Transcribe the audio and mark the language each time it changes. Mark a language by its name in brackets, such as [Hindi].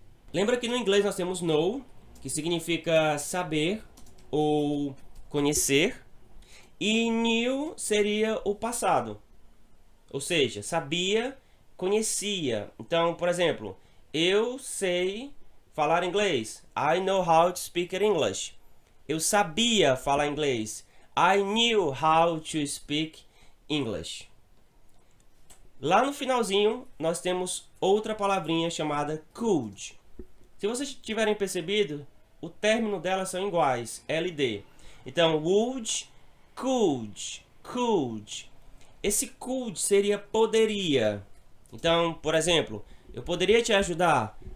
[Portuguese] Lembra que no inglês nós temos know, que significa saber ou conhecer. E new seria o passado. Ou seja, sabia, conhecia. Então, por exemplo, eu sei falar inglês. [English] I know how to speak English. [Portuguese] Eu sabia falar inglês. [English] I knew how to speak English. [Portuguese] Lá no finalzinho, nós temos outra palavrinha chamada could. Se vocês tiverem percebido, o término delas são iguais, LD. Então, would, could, could. Esse could seria poderia. Então, por exemplo, eu poderia te ajudar.